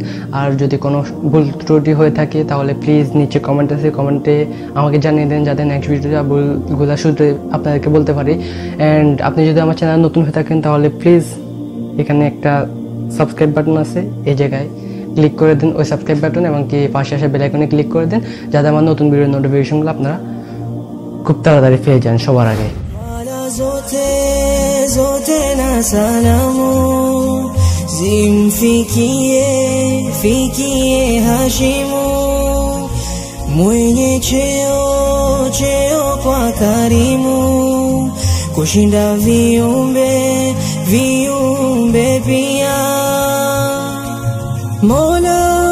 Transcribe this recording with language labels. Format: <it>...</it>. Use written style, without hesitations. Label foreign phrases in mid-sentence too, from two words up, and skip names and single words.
<bn>আর যদি কোনো ভুল ত্রুটি হয়ে থাকে তাহলে প্লিজ নিচে কমেন্ট আছে, কমেন্টে আমাকে জানিয়ে দেন যাতে নেক্সট ভিডিওতে ভুলগুলো শুধু আপনাদেরকে বলতে পারি। অ্যান্ড আপনি যদি আমার চ্যানেল নতুন হয়ে থাকেন তাহলে প্লিজ এখানে একটা</bn> <en>subscribe button</en> <bn>আছে, এই জায়গায় ক্লিক করে দিন ওই</bn> <en>subscribe button,</en> <bn>এবং কি পাশে আসা</bn> <en>bell icon-e</en> <bn>ক্লিক করে দিন যাতে আমার নতুন</bn> <en>video-r notification-gulo</en> <bn>আপনারা খুব তাড়াতাড়ি পেয়ে যান সবার aগে.</bn> <sw>zote na salamu zimfikie Hashimu mwenye cheo kwa karimu kushinda viumbe pia Mola</sw>